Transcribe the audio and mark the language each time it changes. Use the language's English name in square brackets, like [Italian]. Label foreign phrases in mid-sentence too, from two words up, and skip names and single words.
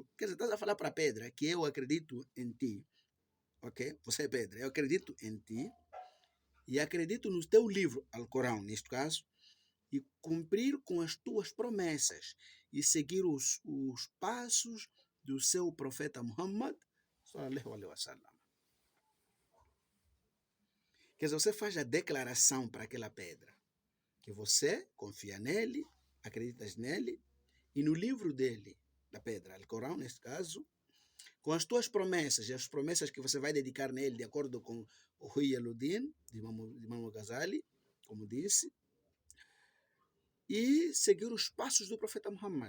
[Portuguese] Quer dizer, estás a falar para a pedra que eu acredito em ti, ok? Você é pedra, eu acredito em ti e acredito no teu livro, Alcorão, neste caso, e cumprir com as tuas promessas e seguir os passos do seu profeta Muhammad [Arabic] صلى الله عليه وسلم. [Portuguese] Quer dizer, você faz a declaração para aquela pedra que você confia nele, acreditas nele e no livro dele, da pedra, Alcorão neste caso, com as tuas promessas e as promessas que você vai dedicar nele de acordo com o Riyuluddin, de Imam Al-Ghazali, como disse, e seguir os passos do profeta Muhammad.